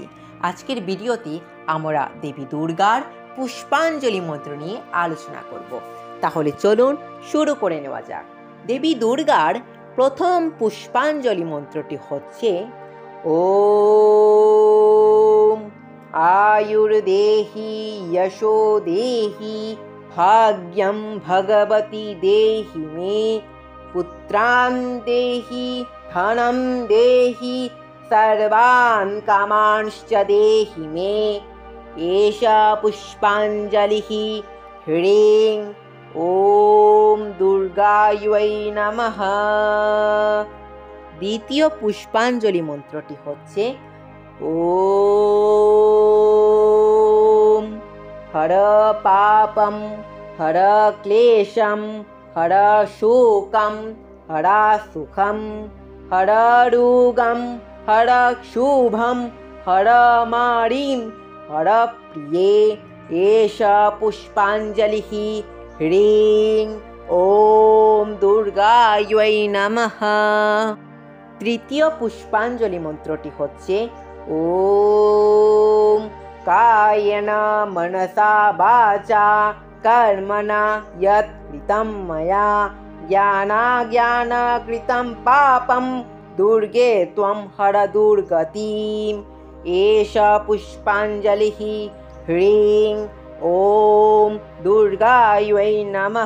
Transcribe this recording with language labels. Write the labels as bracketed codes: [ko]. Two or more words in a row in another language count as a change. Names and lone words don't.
[bn] আজকের ভিডিওতে আমরা দেবী দুর্গার পুষ্পাঞ্জলি মন্ত্র নিয়ে আলোচনা করব। তাহলে চলুন শুরু করে নেওয়া যাক। দেবী দুর্গার প্রথম পুষ্পাঞ্জলি মন্ত্রটি হচ্ছে ওম [sa] আয়ুর্দেহি যশো দেহি भाग्यं भगवती देहि मे पुत्रान् देहि धनं देहि सर्वान् कामांश्च देहि मे एषा पुष्पाञ्जलिः ह्रीं ॐ दुर्गायै नमः। [bn] দ্বিতীয় পুষ্পাঞ্জলি মন্ত্রটি হচ্ছে ওম हर [sa] पापं हर क्लेशं हर शोकं हर सुखं हर रोगं हर शुभं हर मारीं हर प्रिये एषा पुष्पाञ्जलिः ह्रीं ॐ दुर्गायै नमः। [bn] তৃতীয় পুষ্পাঞ্জলি মন্ত্রটি হচ্ছে ওম [sa] कायेन मनसा वाचा कर्मणा यत् कृतं मया ज्ञानाज्ञानकृतं पापं दुर्गे त्वं हर दुर्गतिम् एषा पुष्पाञ्जलिः ह्रीं ॐ दुर्गायै नमः।